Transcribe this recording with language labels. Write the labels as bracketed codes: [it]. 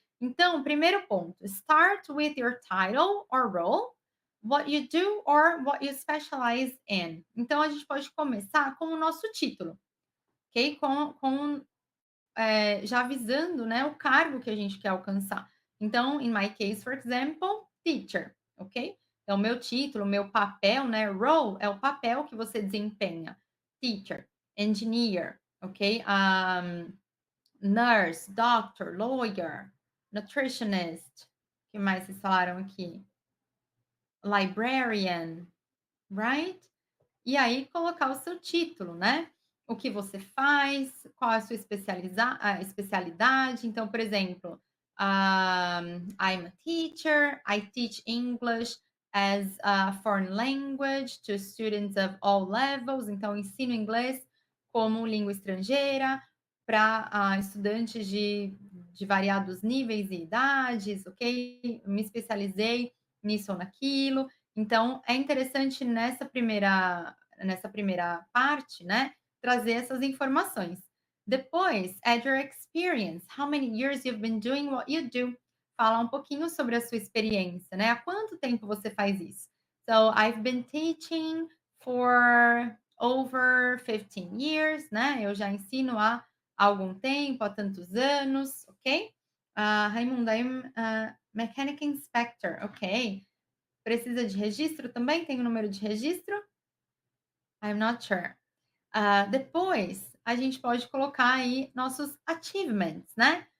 [pt] Então, primeiro ponto, [en] start with your title or role, what you do or what you specialize in. [pt] Então, a gente pode começar com o nosso título, ok? Já avisando, né, o cargo que a gente quer alcançar. [en] Então, in my case, for example, teacher, ok? [pt] Então, meu título, meu papel, né, role é o papel que você desempenha. [en] Teacher, engineer, ok? Nurse, doctor, lawyer, nutritionist. [pt] O que mais vocês falaram aqui? Librarian, right? E aí colocar o seu título, né? O que você faz, qual é a sua especialidade. Então, por exemplo, [en] I'm a teacher, I teach English as a foreign language to students of all levels. [pt] Então, ensino inglês como língua estrangeira para estudantes de variados níveis e idades, ok? Me especializei nisso ou naquilo. Então, é interessante nessa primeira parte, né, trazer essas informações. [en] Depois, add your experience. How many years you've been doing what you do? [pt] Fala um pouquinho sobre a sua experiência, né? Há quanto tempo você faz isso? [en] So, I've been teaching for over 15 years, né? [pt] Eu já ensino há algum tempo, há tantos anos, ok? [en] Raimundo, I'm a mechanic inspector, ok. [pt] Precisa de registro também? Tem o número de registro? [en] I'm not sure. [pt] Depois, a gente pode colocar aí nossos achievements, né?